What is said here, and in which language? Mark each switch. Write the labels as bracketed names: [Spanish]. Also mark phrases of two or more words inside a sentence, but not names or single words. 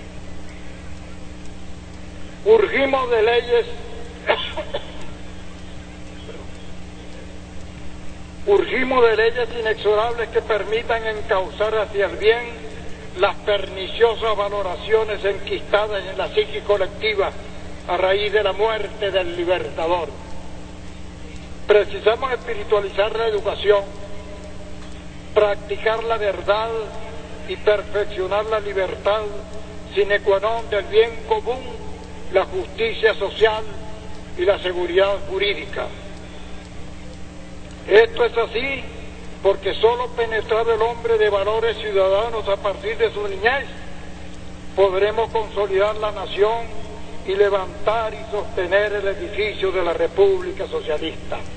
[Spanish] Urgimos de leyes Urgimos de leyes inexorables que permitan encauzar hacia el bien las perniciosas valoraciones enquistadas en la psique colectiva a raíz de la muerte del Libertador. Precisamos espiritualizar la educación, practicar la verdad y perfeccionar la libertad [Latin] sine qua non [Spanish] del bien común, la justicia social y la seguridad jurídica. Esto es así porque solo penetrado el hombre de valores ciudadanos a partir de su niñez, podremos consolidar la nación y levantar y sostener el edificio de la República Socialista.